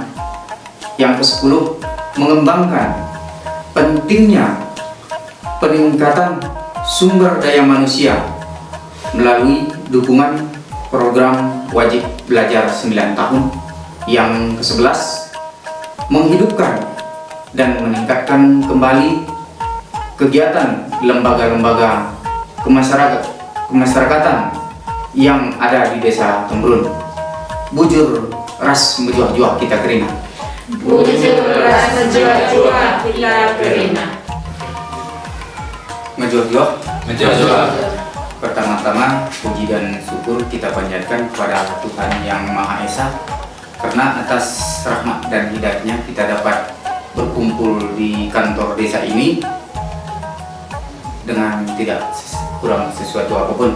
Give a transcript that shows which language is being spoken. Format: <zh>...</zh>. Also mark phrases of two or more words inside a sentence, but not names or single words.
<id>Yang ke-10, mengembangkan pentingnya peningkatan sumber daya manusia melalui dukungan program wajib belajar 9 tahun. Yang ke-11, menghidupkan dan meningkatkan kembali kegiatan lembaga-lembaga kemasyarakatan yang ada di Desa Temurun.</id> <btx>Bujur ras menjuah-juah kita kerina. Bujur ras menjuah-juah kita kerina. Menjuah-juah. Menjuah-juah.</btx> <id>Pertama-tama, puji dan syukur kita panjatkan kepada Tuhan Yang Maha Esa, karena atas rahmat dan hidayahnya kita dapat berkumpul di kantor desa ini dengan tidak kurang sesuatu apapun.</id>